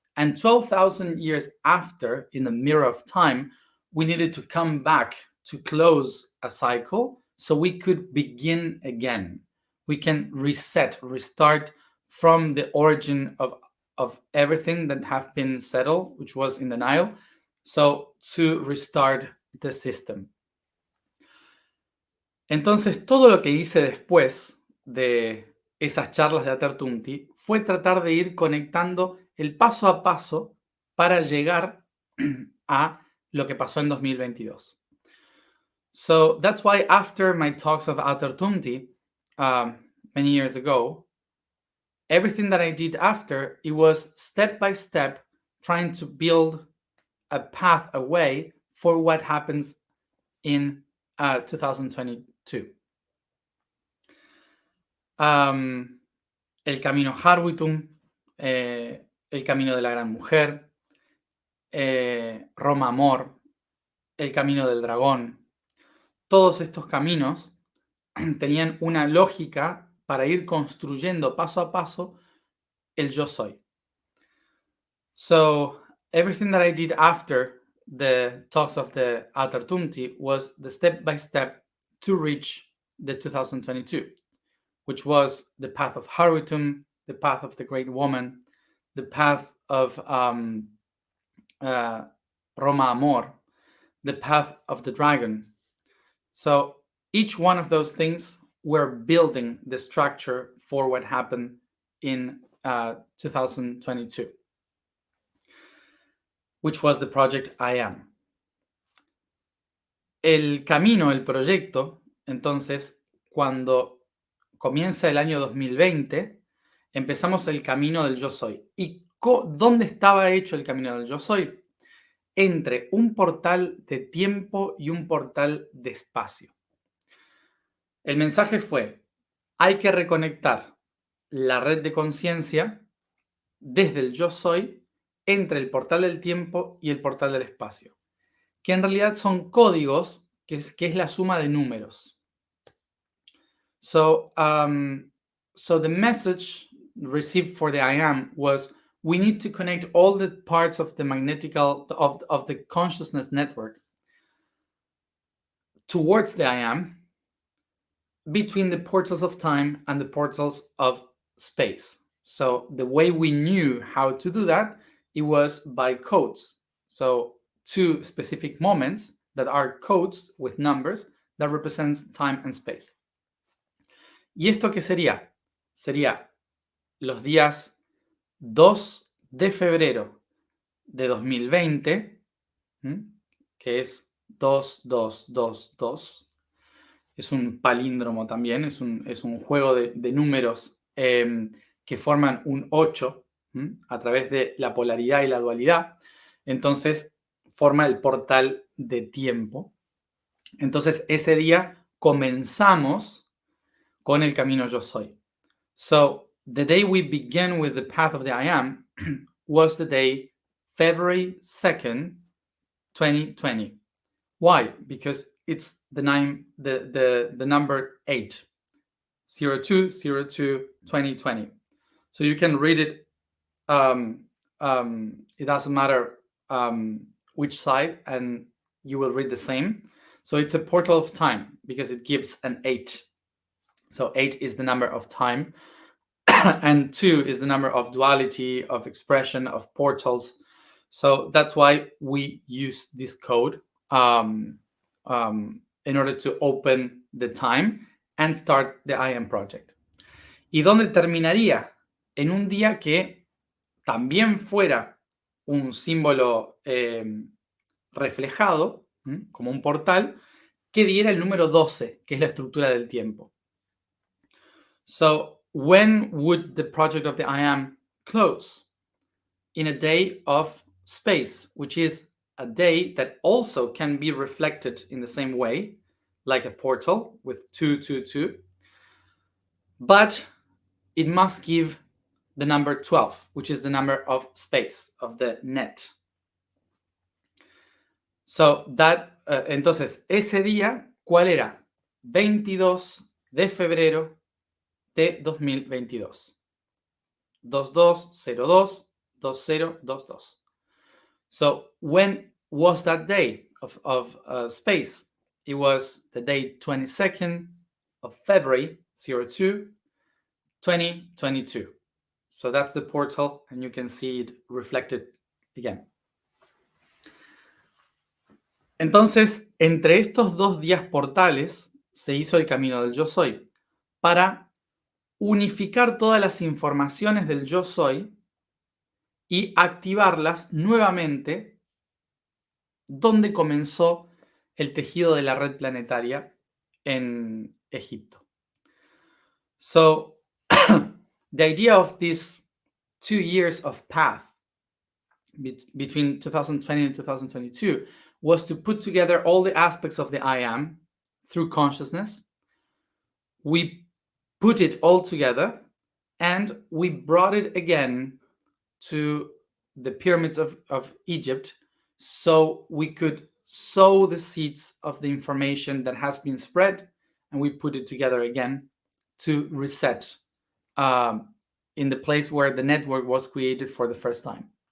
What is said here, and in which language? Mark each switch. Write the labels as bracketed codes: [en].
[en] And 12,000 years after, in the mirror of time, we needed to come back to close a cycle so we could begin again. We can restart from the origin of everything that have been settled, which was in the Nile, so to restart the system. [es] Entonces, todo lo que hice después de esas charlas de Atertunti fue tratar de ir conectando el paso a paso para llegar a lo que pasó en 2022. [en] So that's why after my talks of Atertunti many years ago, everything that I did after, it was step by step trying to build a path, a way for what happens in 2022. [es] El camino Harwitum, el camino de la gran mujer, Roma Amor, el camino del dragón. Todos estos caminos tenían una lógica para ir construyendo paso a paso el yo soy. [en] So everything that I did after the talks of the Atertunti was the step-by-step to reach the 2022, which was the path of Harwitum, the path of the great woman, the path of Roma Amor, the path of the dragon. So each one of those things were building the structure for what happened in 2022, which was the project I Am. [es] El camino, el proyecto, entonces, cuando comienza el año 2020, empezamos el camino del yo soy. ¿Y dónde estaba hecho el camino del yo soy? Entre un portal de tiempo y un portal de espacio. El mensaje fue, hay que reconectar la red de conciencia desde el yo soy entre el portal del tiempo y el portal del espacio, que en realidad son códigos, que es la suma de números. [en] So the message received for the I Am was, we need to connect all the parts of the of the consciousness network towards the I Am, between the portals of time and the portals of space. So the way we knew how to do that, it was by codes. So 2 specific moments that are codes with numbers that represents time and space. [es] ¿Y esto qué sería? Sería los días 2 de febrero de 2020, que es 2222. Es un palíndromo también, es un juego de números que forman un 8 a través de la polaridad y la dualidad. Entonces, forma el portal de tiempo. Entonces, ese día comenzamos con el camino yo soy. [en] So, the day we began with the path of the I am was the day February 2nd, 2020. Why? Because it's the number 8, 0202 2020. So you can read it. It doesn't matter which side, and you will read the same. So it's a portal of time because it gives an 8. So 8 is the number of time, and 2 is the number of duality, of expression, of portals. So that's why we use this code in order to open the time and start the I Am Project. [es] ¿Y dónde terminaría? En un día que también fuera un símbolo reflejado, como un portal, que diera el número 12, que es la estructura del tiempo. [en] So, when would the project of the I Am close? In a day of space, which is a day that also can be reflected in the same way, like a portal with 222, but it must give the number 12, which is the number of space, of the net. So that, [es] entonces, ese día, ¿cuál era? 22 de febrero de 2022. 2202 2022. [en] So when was that day of space? It was the day 22nd of February 02 2022. So that's the portal, and you can see it reflected again. [es] Entonces, entre estos dos días portales se hizo el camino del yo soy para unificar todas las informaciones del yo soy y activarlas nuevamente donde comenzó el tejido de la red planetaria en Egipto. [en] So, the idea of these 2 years of path between 2020 and 2022 was to put together all the aspects of the I am through consciousness. We put it all together and we brought it again to the pyramids of Egypt so we could sow the seeds of the information that has been spread, and we put it together again to reset in the place where the network was created for the first time.